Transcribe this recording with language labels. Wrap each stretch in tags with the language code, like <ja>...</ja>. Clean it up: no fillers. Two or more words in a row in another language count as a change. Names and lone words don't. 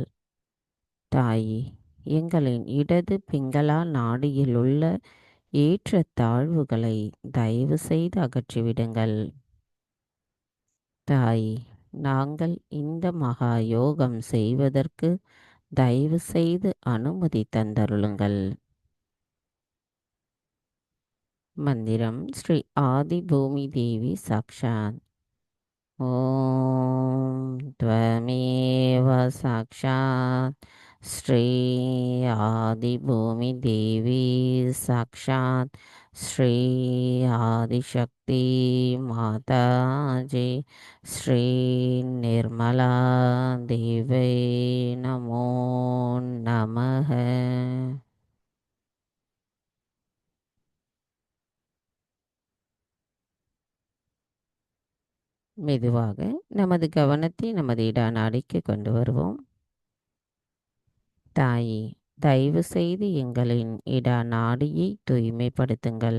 <ta>தாயே, எங்களின் இடது பிங்களா நாடியில் உள்ள ஏற்ற தாழ்வுகளை தயவு செய்து அகற்றிவிடுங்கள். தாயே, நாங்கள் இந்த மகா யோகம் செய்வதற்கு தயவு செய்து அனுமதி தந்தருளுங்கள்.</ta> <sa>மந்திரம் श्री आदि भूमि देवी साक्षात्. ஓம் त्वमेव साक्षात् श्री आदिभूमि देवी साक्षात् श्री आदिशक्ति माताजी श्री निर्मला देवी नमो नमः.</sa> <ta>மெதுவாக நமது கவனத்தை நமது இட நாடிக்கு கொண்டு வருவோம். தாயே, தயவு செய்து எங்களின் இட நாடியை தூய்மைப்படுத்துங்கள்.</ta>